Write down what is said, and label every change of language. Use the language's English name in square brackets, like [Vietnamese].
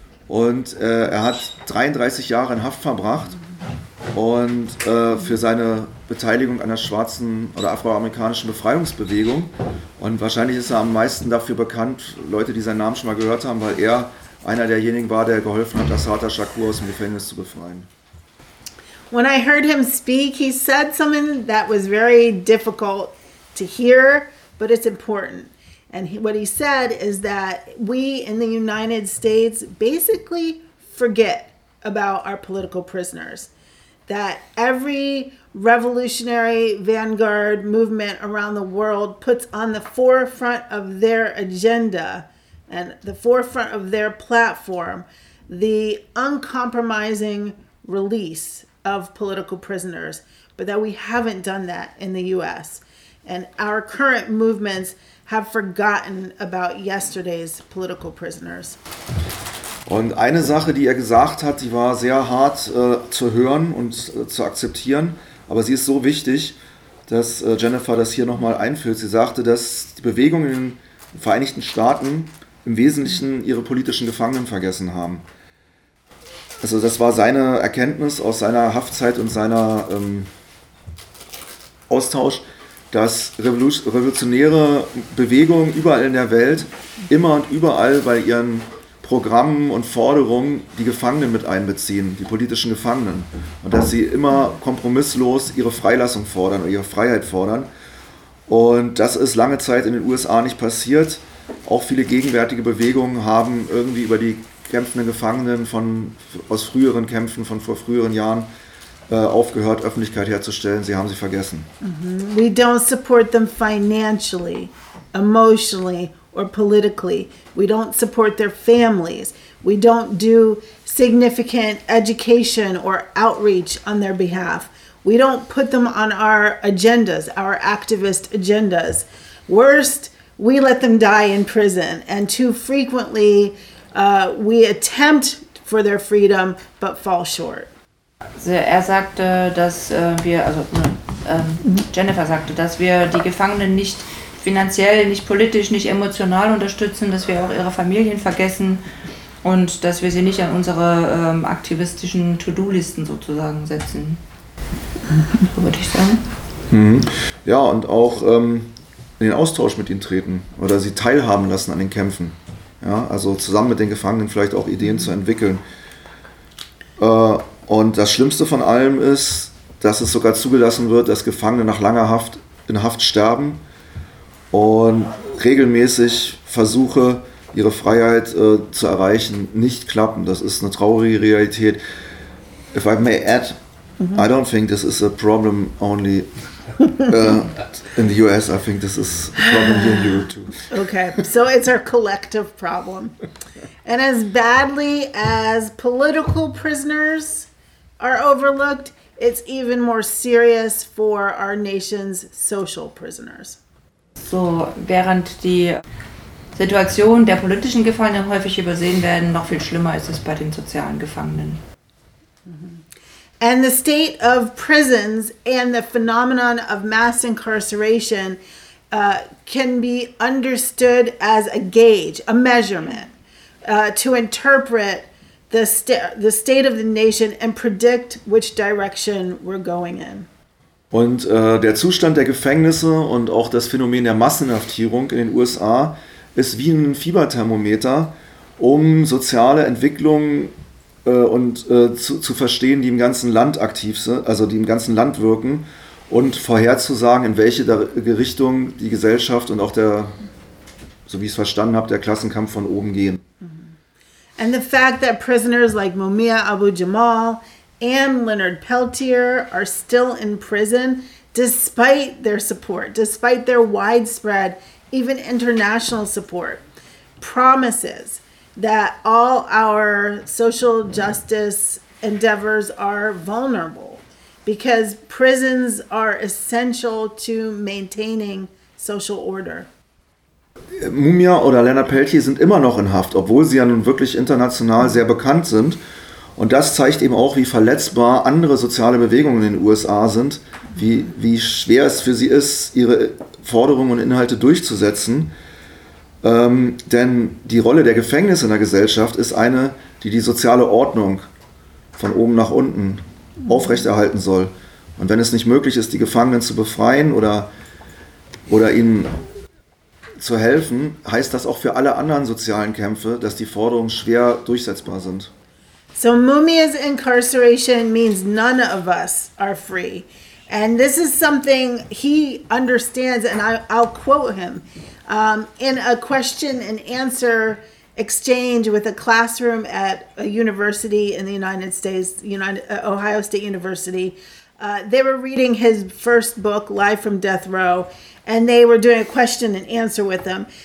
[German] Und er hat 33 Jahre in Haft verbracht und für seine Beteiligung an der schwarzen oder afroamerikanischen Befreiungsbewegung. Und wahrscheinlich ist er am meisten dafür bekannt, Leute, die seinen Namen schon mal gehört haben, weil er einer derjenigen war, der geholfen hat, Assata Shakur aus dem Gefängnis zu befreien. [English] When I heard him speak, he said something that was very difficult to hear, but it's important. And what he said is that we in the United States basically forget about our political prisoners. That every revolutionary vanguard movement around the world puts on the forefront of their agenda and the forefront of their platform the uncompromising release of political prisoners, but that we haven't done that in the U.S. And our current movements have forgotten about yesterday's political prisoners. [German] Und eine Sache, die er gesagt hat, die war sehr hart zu hören und zu akzeptieren, aber sie ist so wichtig, dass Jennifer das hier nochmal einführt. Sie sagte, dass die Bewegungen in den Vereinigten Staaten im Wesentlichen ihre politischen Gefangenen vergessen haben. Also das war seine Erkenntnis aus seiner Haftzeit und seiner Austausch, dass revolutionäre Bewegungen überall in der Welt immer und überall bei ihren Programmen und Forderungen die Gefangenen mit einbeziehen, die politischen Gefangenen. Und dass sie immer kompromisslos ihre Freilassung fordern oder ihre Freiheit fordern. Und das ist lange Zeit in den USA nicht passiert. Auch viele gegenwärtige Bewegungen haben irgendwie über die kämpfenden Gefangenen aus früheren Kämpfen von vor früheren Jahren aufgehört, Öffentlichkeit herzustellen. Sie haben sie vergessen. Mm-hmm. [English] We don't support them financially, emotionally or politically. We don't support their families. We don't do significant education or outreach on their behalf. We don't put them on our agendas, our activist agendas. Worst, we let them die in prison. And too frequently, we attempt for their freedom, but fall short. [German] Er sagte, dass wir, also Jennifer sagte, dass wir die Gefangenen nicht finanziell, nicht politisch, nicht emotional unterstützen, dass wir auch ihre Familien vergessen und dass wir sie nicht an unsere aktivistischen To-Do-Listen sozusagen setzen, würde ich sagen. Ja, und auch in den Austausch mit ihnen treten oder sie teilhaben lassen an den Kämpfen. Ja, also zusammen mit den Gefangenen vielleicht auch Ideen zu entwickeln. Und das Schlimmste von allem ist, dass es sogar zugelassen wird, dass Gefangene nach langer Haft in Haft sterben und regelmäßig Versuche, ihre Freiheit zu erreichen, nicht klappen. Das ist eine traurige Realität. [English] If I may add, I don't think this is a problem only in the US. I think this is a problem here in Europe too. Okay, so it's our collective problem. And as badly as political prisoners are overlooked, it's even more serious for our nation's social prisoners. [German] So, während die Situation der politischen Gefangenen häufig übersehen werden, noch viel schlimmer ist es bei den sozialen Gefangenen. [English] And the state of prisons and the phenomenon of mass incarceration can be understood as a gauge, a measurement, to interpret the state of the nation and predict which direction we're going in. [German] Und der Zustand der Gefängnisse und auch das Phänomen der Massenhaftierung in den USA ist wie ein Fieberthermometer, um soziale Entwicklungen zu verstehen, die im ganzen Land aktiv sind, also die im ganzen Land wirken, und vorherzusagen, in welche Richtung die Gesellschaft und auch der, so wie ich es verstanden habe, der Klassenkampf von oben gehen. [English] And the fact that prisoners like Mumia Abu-Jamal and Leonard Peltier are still in prison despite their support, despite their widespread, even international support, promises that all our social justice endeavors are vulnerable because prisons are essential to maintaining social order. [German] Mumia oder Leonard Peltier sind immer noch in Haft, obwohl sie ja nun wirklich international sehr bekannt sind. Und das zeigt eben auch, wie verletzbar andere soziale Bewegungen in den USA sind, wie schwer es für sie ist, ihre Forderungen und Inhalte durchzusetzen. Denn die Rolle der Gefängnisse in der Gesellschaft ist eine, die die soziale Ordnung von oben nach unten aufrechterhalten soll. Und wenn es nicht möglich ist, die Gefangenen zu befreien oder ihnen zu helfen, heißt das auch für alle anderen sozialen Kämpfe, dass die Forderungen schwer durchsetzbar sind. [English] So Mumia's incarceration means none of us are free. And this is something he understands, and I'll quote him. In a question and answer exchange with a classroom at a university in the United States, Ohio State University, they were reading his first book, Live from Death Row, and they were doing a question and answer with him.